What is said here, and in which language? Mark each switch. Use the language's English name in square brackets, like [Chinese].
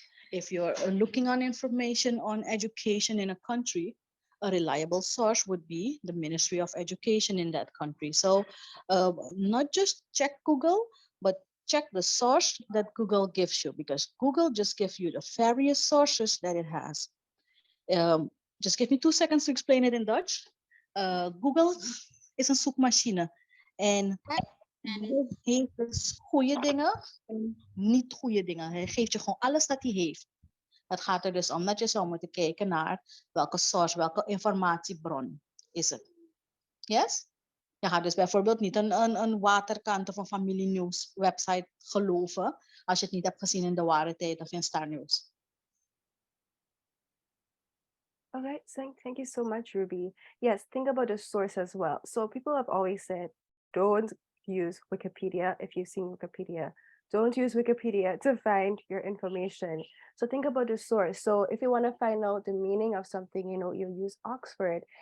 [English] If you're looking on information on education in a country, a reliable source would be the Ministry of Education in that country. So not just check Google, but check the source that Google gives you, because Google just gives you the various sources that it has. Just give me 2 seconds to explain it in Dutch. [Dutch] Google is een zoekmachine. En Google heeft dus goede dingen en niet goede dingen. Hij geeft je gewoon alles dat hij heeft. Het gaat er dus om dat je zou moeten kijken naar welke source, welke informatiebron is het. Yes? Je gaat dus bijvoorbeeld niet een waterkant of een familienieuws website geloven als je het niet hebt gezien in de Ware Tijd of in Star News. [English] All right, thank you so much, Ruby. Yes, think about the source as well. So people have always said, don't use Wikipedia if you've seen Wikipedia. Don't use Wikipedia to find your information. So think about the source. So if you want to find out the meaning of something, you use Oxford.